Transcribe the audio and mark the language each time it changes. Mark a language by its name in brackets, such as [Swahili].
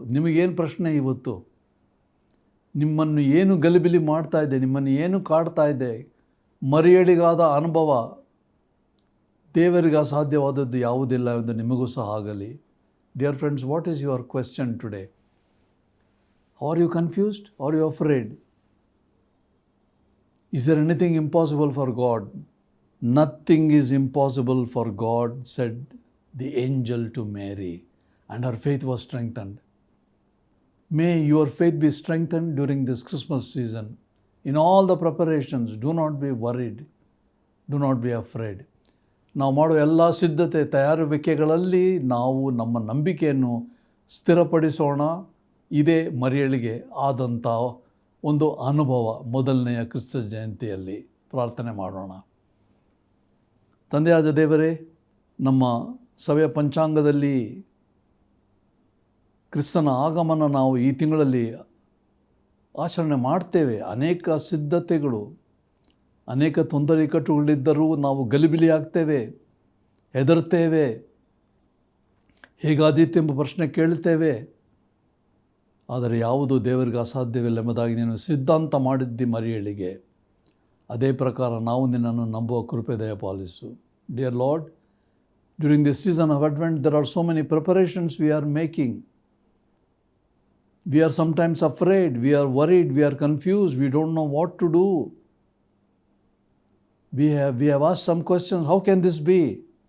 [Kannada] ನಿಮಗೇನು ಪ್ರಶ್ನೆ ಇವತ್ತು? ನಿಮ್ಮನ್ನು ಏನು ಗಲಿಬಿಲಿ ಮಾಡ್ತಾ ಇದೆ? ನಿಮ್ಮನ್ನು ಏನು ಕಾಡ್ತಾ ಇದೆ? ಮರಿಯಳಿಗಾದ ಅನುಭವ, ದೇವರಿಗೆ ಅಸಾಧ್ಯವಾದದ್ದು ಯಾವುದಿಲ್ಲ ಎಂದು ನಿಮಗೂ ಸಹ ಆಗಲಿ. [English] Dear friends, what is your question today? Are you confused? Are you afraid? Is there anything impossible for God? Nothing is impossible for God, said the angel to Mary, and her faith was strengthened. May your faith be strengthened during this Christmas season. In all the preparations, do not be worried. Do not be afraid. [Kannada] ನಾವು ಮಾಡೋ ಎಲ್ಲ ಸಿದ್ಧತೆ, ತಯಾರುವಿಕೆಗಳಲ್ಲಿ ನಾವು ನಮ್ಮ ನಂಬಿಕೆಯನ್ನು ಸ್ಥಿರಪಡಿಸೋಣ. ಇದೇ ಮರಿಯಳಿಗೆ ಆದಂಥ ಒಂದು ಅನುಭವ ಮೊದಲನೆಯ ಕ್ರಿಸ್ತ ಜಯಂತಿಯಲ್ಲಿ. ಪ್ರಾರ್ಥನೆ ಮಾಡೋಣ. ತಂದೆಯಾದ ದೇವರೇ, ನಮ್ಮ ಸಭೆಯ ಪಂಚಾಂಗದಲ್ಲಿ ಕ್ರಿಸ್ತನ ಆಗಮನ ನಾವು ಈ ತಿಂಗಳಲ್ಲಿ ಆಚರಣೆ ಮಾಡ್ತೇವೆ. ಅನೇಕ ಸಿದ್ಧತೆಗಳು, ಅನೇಕ ತೊಂದರೆ ಇಕ್ಕಟ್ಟುಗಳಿದ್ದರೂ ನಾವು ಗಲಿಬಿಲಿ ಆಗ್ತೇವೆ, ಹೆದರ್ತೇವೆ, ಹೇಗಾದೀತು ಎಂಬ ಪ್ರಶ್ನೆ ಕೇಳ್ತೇವೆ. ಆದರೆ ಯಾವುದು ದೇವರಿಗೆ ಅಸಾಧ್ಯವಿಲ್ಲ ಎಂಬುದಾಗಿ ನೀನು ಸಿದ್ಧಾಂತ ಮಾಡಿದ್ದಿ ಮರಿಯಳಿಗೆ, ಅದೇ ಪ್ರಕಾರ ನಾವು ನಿನ್ನನ್ನು ನಂಬುವ ಕೃಪೆ ದಯಪಾಲಿಸು. [English] Dear Lord, during this season of Advent there are so many preparations we are making. We are sometimes afraid, we are worried, we are confused, we don't know what to do. We have asked some questions. How can this be?